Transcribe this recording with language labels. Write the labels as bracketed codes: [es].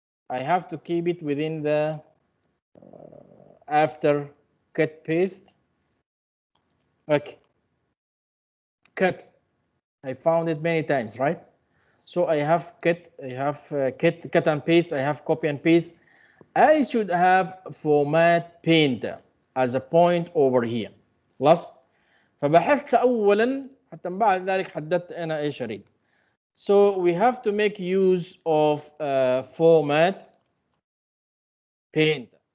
[en] I have to keep it within the after cut paste. Okay. Cut. I found it many times, right? So I have cut, I have cut and paste, I have copy and paste. I should have format painter as a point over here. [ar] خلاص؟ فبحثت أولا حتى بعد ذلك حددت أنا إيش أريد. [en] So we have to make use of format painter.